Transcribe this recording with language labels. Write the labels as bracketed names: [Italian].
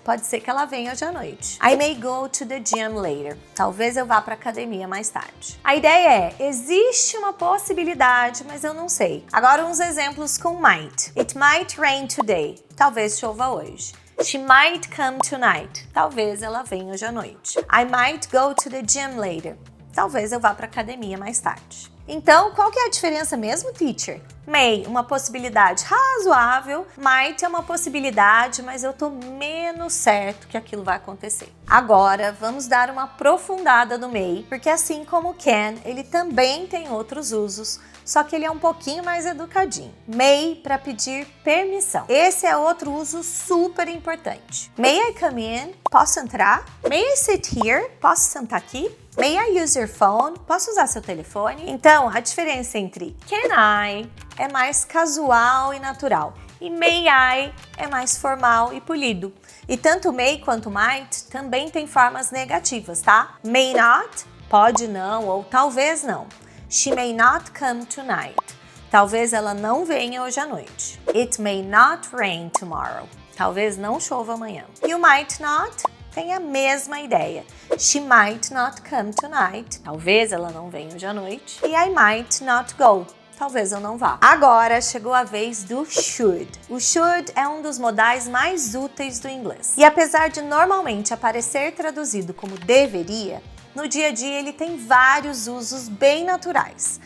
[Portuguese] Pode ser que ela venha hoje à noite. [English] I may go to the gym later. [Portuguese] Talvez eu vá para academia mais tarde. A ideia é, existe uma possibilidade, mas eu não sei. Agora uns exemplos com might. [English] It might rain today. [Portuguese] Talvez chova hoje. [English] She might come tonight. [Portuguese] Talvez ela venha hoje à noite. [English] I might go to the gym later. [Portuguese] Talvez eu vá para academia mais tarde. Então, qual que é a diferença mesmo, teacher? May, uma possibilidade razoável. Might é uma possibilidade, mas eu tô menos certo que aquilo vai acontecer. Agora, vamos dar uma aprofundada no may, porque assim como can, ele também tem outros usos, só que ele é um pouquinho mais educadinho. May para pedir permissão. Esse é outro uso super importante. [English] May I come in? [Portuguese] Posso entrar? [English] May I sit here? [Portuguese] Posso sentar aqui? [English] May I use your phone? [Portuguese] Posso usar seu telefone? Então, a diferença entre can I é mais casual e natural e may I é mais formal e polido. E tanto may quanto might também tem formas negativas, tá? May not, pode não ou talvez não. [English] She may not come tonight. [Portuguese] Talvez ela não venha hoje à noite. [English] It may not rain tomorrow. [Portuguese] Talvez não chova amanhã. E o might not tem a mesma ideia. [English] She might not come tonight. [Portuguese] Talvez ela não venha hoje à noite. E [English] I might not go. [Portuguese] Talvez eu não vá. Agora chegou a vez do should. O should é um dos modais mais úteis do inglês. E apesar de normalmente aparecer traduzido como deveria, no dia a dia ele tem vários usos bem naturais.